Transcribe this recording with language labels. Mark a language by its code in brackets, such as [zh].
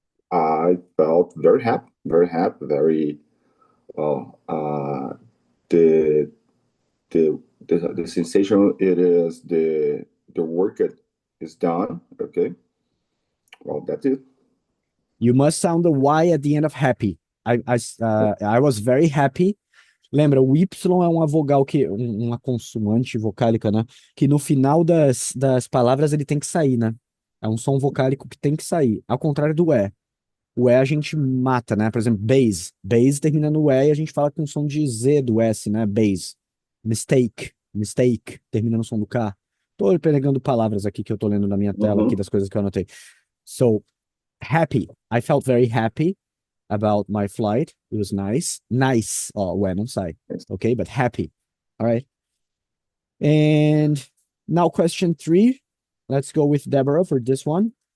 [en] I felt very happy, very well. The sensation it is the work is done. Okay. Well, that's it. You must sound the Y at the end of happy. I was very happy. [pt] Lembra, o Y é uma vogal uma consoante vocálica, né? Que no final das palavras ele tem que sair, né? É um som vocálico que tem que sair. Ao contrário do E. O E a gente mata, né? Por exemplo, base. Base termina no E e a gente fala com som de Z do S, né? Base. Mistake. Mistake. Termina no som do K. Tô pegando palavras aqui que eu tô lendo na minha tela aqui das coisas que eu anotei. [en] So, happy. I felt very happy about my flight. It was nice. Nice. Oh, when I'm sorry. Okay, but happy. All right. And now question 3. Let's go with Deborah for this one.